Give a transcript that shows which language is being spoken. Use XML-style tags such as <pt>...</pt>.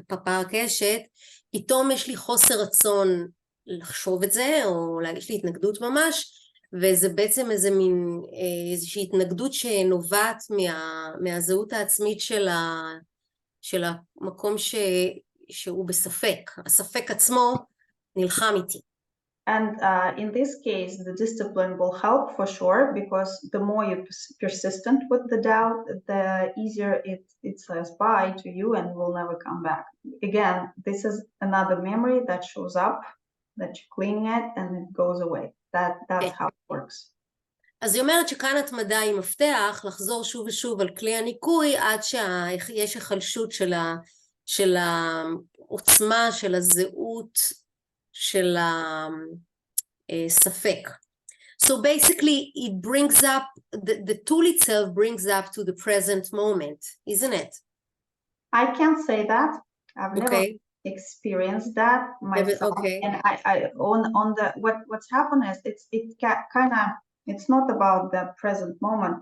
<he>הקשת, פתאום יש לי חוסר רצון לחשוב את זה, או יש לי התנגדות ממש, וזה בעצם איזושהי התנגדות שנובעת מהזהות העצמית של המקום שהוא בספק, הספק עצמו נלחם איתי.</he> <en>And in this case, the discipline will help for sure, because the more you're persistent with the doubt, the easier it says bye to you and will never come back. Again, this is another memory that shows up, that you're cleaning it and it goes away. That's how it works.</en> <he>אז היא אומרת שכאן התמדה היא מפתח, לחזור שוב ושוב על כלי הניקוי, עד שיש החלשות של העוצמה, של הזהות, של הספק.</he> <en>So basically it brings up, the tool itself brings up to the present moment, isn't it? I can't say that. I've never experienced that myself. And I on the what's happened is it's not about the present moment.</en>